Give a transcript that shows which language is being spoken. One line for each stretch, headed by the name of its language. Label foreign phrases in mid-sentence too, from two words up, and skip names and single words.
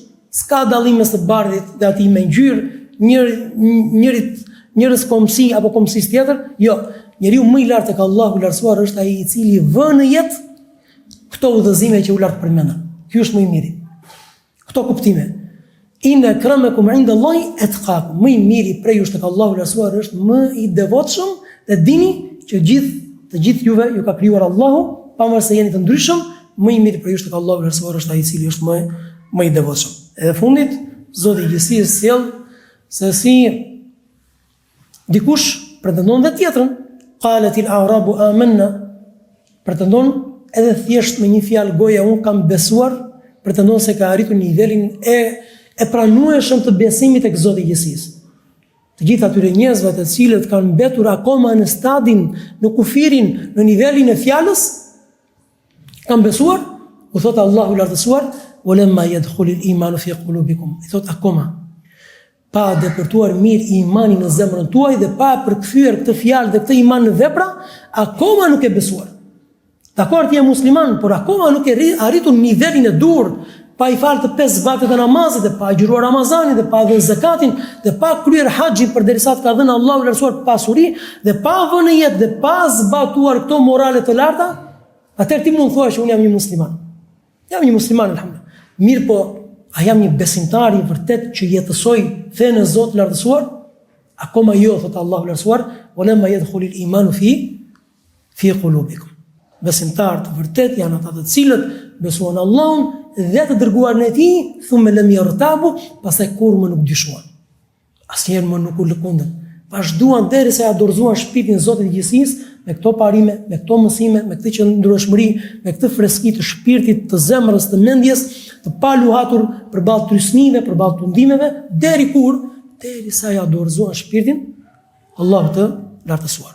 Albanian: S'ka dallim mes të bardhit dhe atij me ngjyrë, njërës komësi apo komësis tjetër. Jo, njeriu më i lartë tek Allahu i lartësuar është ai i cili vë në jetë këto udhëzime që u lartë përmenda. Ky është më i miri. Këto kuptime.
Arabic: إن أكرمكم عند الله أتقاكم.
Albanian: Më i miri prej jush tek Allahu i lartësuar është më i devotshëm dhe dini që të gjithë juve ju ka krijuar Allahu, pavarëse jeni të ndryshëm, më i miri prej jush tek Allahu i lartësuar është ai i cili është më i devotshëm. Edhe fundit, Zoti i gjithësisë sjell se si dikush pretendon dhe tjetrën,
Arabic: قالت الأعراب آمنا,
Albanian: pretendon edhe thjesht me një fjalë goja unë kam besuar, pretendon se ka arritur nivelin e pranueshëm të besimit tek Zoti i gjithësisë. Të gjithë atyre njerëzve të cilët kanë mbetur akoma në stadin, në kufirin, në nivelin e fjalës, kanë besuar, u thot Allahu i lartësuar,
Arabic: ولما يدخل الإيمان في قلوبكم.
Albanian: I thot akoma pa depërtuar mirë imanin në zemrën tuaj dhe pa përkthyer këtë fjalë dhe këtë iman në vepra, akoma nuk e besuar. Dakor, ti je musliman, por akoma nuk e arritur nivelin e dur, pa i falë të 5 vakte të namazit, dhe pa agjëruar Ramazanin, dhe pa dhënë zakatin, dhe pa kryer haxhin përderisa të ka dhënë Allahu i lartësuar pasuri, dhe pa vënë jetë, dhe pa zbatuar këto morale të larta, atëherë ti mund të thuash që unë jam një musliman. Jam një musliman, alhamdulillah. Mirë po, a jam një besimtar i vërtet që jetësoj fenë e Zotit të lartësuar? Akoma jo, thotë Allahu i lartësuar,
Arabic: ولما يدخل الإيمان في قلوبكم.
Albanian: Besimtar të vërtet janë ata të cilët besuan Allahun dhe të dërguarin e tij,
Arabic: ثم لم يرتابوا,
Albanian: pastaj kur më nuk dyshuan. Asnjëherë më nuk u lëkundën. Vazhduan derisa ja dorëzuan shpirtin Zotit të gjithësisë me këto parime, me këto mësime, me këtë qëndrueshmëri, me këtë freski të shpirtit, të zemrës, të mendjes, të pa luhatur përballë trysnive, përballë tundimeve, derisa ja dorëzuan shpirtin Allahu të lartësuar.